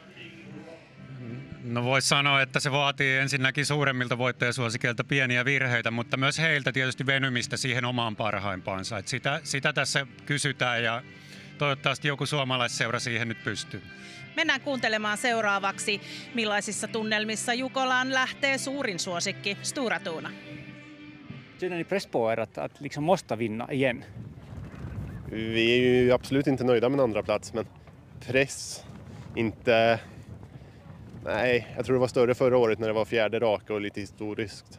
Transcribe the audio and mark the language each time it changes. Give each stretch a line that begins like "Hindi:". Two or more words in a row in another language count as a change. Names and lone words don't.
Finnish: No voisi sanoa, että se vaatii ensinnäkin suuremmilta voittajasuosikeilta pieniä virheitä, mutta myös heiltä tietysti venymistä siihen omaan parhaimpaansa. Et sitä tässä kysytään ja toivottavasti joku suomalaisseura siihen nyt pystyy. Mennään kuuntelemaan seuraavaksi, millaisissa tunnelmissa Jukolaan lähtee suurin suosikki Stora Tuna.
Swedish: Känner ni press på er att liksom måste vinna igen? Vi är ju absolut inte nöjda med en andra plats, men press inte. Nej, jag tror det var större förra året när det var 4:e raka och lite historiskt.